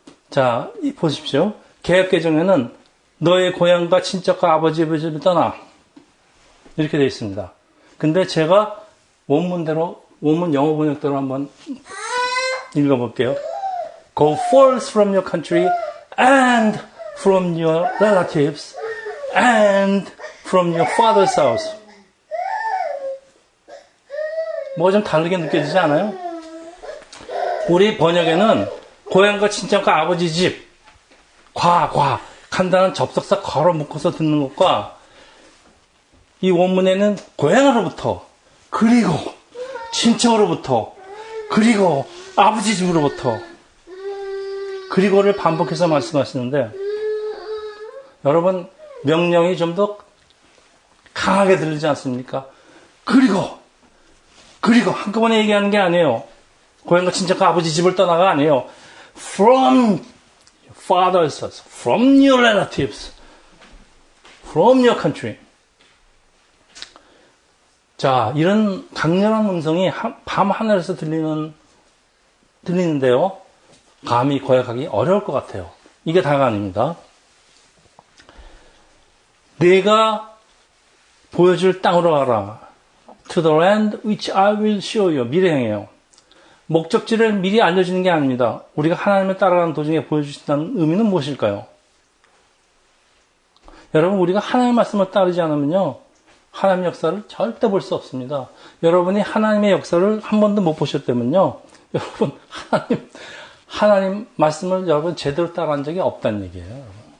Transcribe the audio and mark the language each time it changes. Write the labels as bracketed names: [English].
[Korean] 자, 보십시오. 개역개정에는 너의 고향과 친척과 아버지 집을 떠나, 이렇게 되어 있습니다. 근데 제가 원문 영어 번역대로 한번 읽어볼게요. [English] Go forth from your country and from your relatives and from your father's house. [Korean] 뭐가 좀 다르게 느껴지지 않아요? 우리 번역에는 고향과 친척과 아버지 집, 간단한 접속사 걸어 묶어서 듣는 것과, 이 원문에는 고향으로부터, 그리고 친척으로부터, 그리고 아버지 집으로부터, 그리고를 반복해서 말씀하시는데, 여러분, 명령이 좀 더 강하게 들리지 않습니까? 그리고 한꺼번에 얘기하는 게 아니에요. 고향과 친척과 아버지 집을 떠나가 아니에요. [English] From your father's house, from your relatives, from your country. [Korean] 자, 이런 강렬한 음성이 밤 하늘에서 들리는데요. 감히 고약하기 어려울 것 같아요. 이게 다가 아닙니다. 내가 보여줄 땅으로 가라. [English] To the land which I will show you. [Korean] 미래형이에요. 목적지를 미리 알려주는 게 아닙니다. 우리가 하나님을 따라가는 도중에 보여주신다는 의미는 무엇일까요? 여러분, 우리가 하나님의 말씀을 따르지 않으면요, 하나님의 역사를 절대 볼 수 없습니다. 여러분이 하나님의 역사를 한 번도 못 보셨다면요, 여러분, 하나님 말씀을 여러분 제대로 따라간 적이 없다는 얘기예요. 여러분.